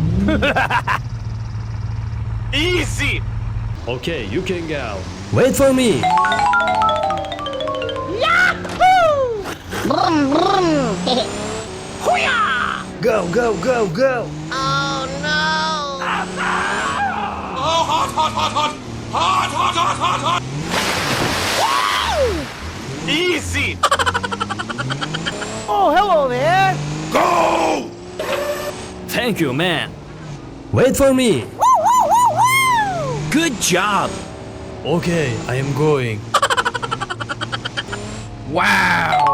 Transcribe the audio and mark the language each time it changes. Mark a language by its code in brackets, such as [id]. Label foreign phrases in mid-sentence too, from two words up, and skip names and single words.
[en] Easy. Okay, you can go. Wait for me. Yahoo! Brum, brum. Go, go, go, go. Oh no! Oh, hot, hot, hot, hot. Hot, hot, hot, hot, hot. Easy. Oh, hello there! Go. Thank you, man. Wait for me. Woo, woo, woo, woo! Good job. Okay, I am going. Wow.